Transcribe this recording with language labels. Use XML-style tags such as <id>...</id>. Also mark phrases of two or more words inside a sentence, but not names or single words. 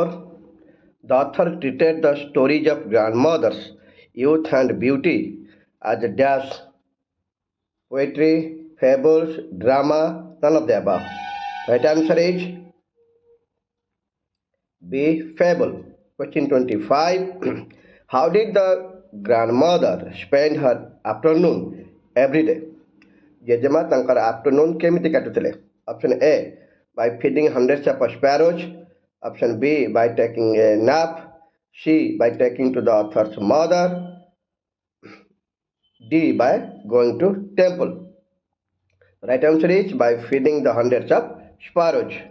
<en>The author treated the stories of grandmothers, youth and beauty as a dash, poetry, fables, drama, none of the above. Right answer is B, fable. Question 25. How did the grandmother spend her afternoon every day?</en> <or>ଜେଜେମା ତାଙ୍କର ଆଫ୍ଟରନୁନ୍ କେମିତି କାଟୁଥିଲେ?</or> <en>Option A, by feeding hundreds of sparrows. Option B, by taking a nap. C, by taking to the author's mother. D, by going to temple. Right answer is by feeding the hundreds of sparrows.</en>